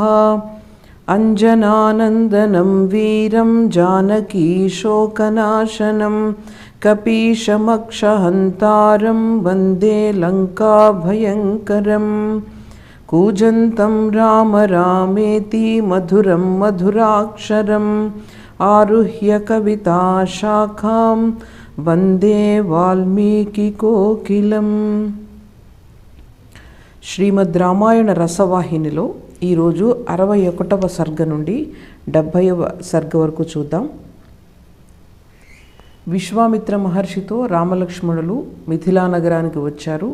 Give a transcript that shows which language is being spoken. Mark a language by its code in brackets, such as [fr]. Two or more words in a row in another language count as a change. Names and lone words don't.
[sa] अञ्जनानन्दनं वीरं जानकीशोकनाशनं कपीशमक्षहन्तारं वन्दे लङ्काभयङ्करम्। कूजन्तं राम रामेति मधुरं मधुराक्षरम् आरुह्य कविताशाखां वन्दे వాల్మీకికోకిలం. [te] శ్రీమద్ రామాయణ రసవాహినిలో ఈరోజు 61వ సర్గ నుండి 70వ సర్గ వరకు చూద్దాం. విశ్వామిత్ర మహర్షితో రామలక్ష్మణులు మిథిలా నగరానికి వచ్చారు.